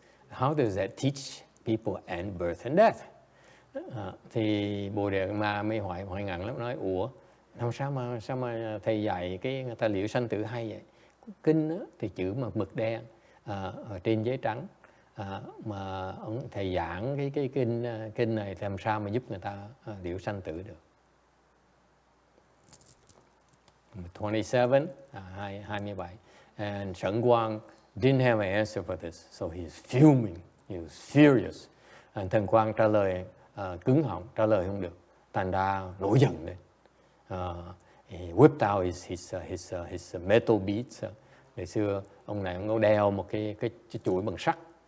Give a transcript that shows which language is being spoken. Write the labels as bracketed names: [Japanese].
[English] How does that teach people end birth and death? [Vietnamese] Thì Bodhidharma mới hỏi ngắn lắm, nói ủa sao mà thầy dạy cái người ta liễu sanh tử hay vậy? Kinh đó, thì chữ mà mực đen ở trên giấy trắng, mà thầy giảng cái kinh này làm sao mà giúp người ta liễu sanh tử được? [English] 27, 27. And Shen Guang didn't have an answer for this, so he's fuming, he was furious. [Vietnamese] And Thần Quang trả lời cứng họng, trả lời không được, thành ra nổi giận lên. He whipped out his metal beads. Ngày xưa ông này ông có đeo một cái chuỗi bằng sắt.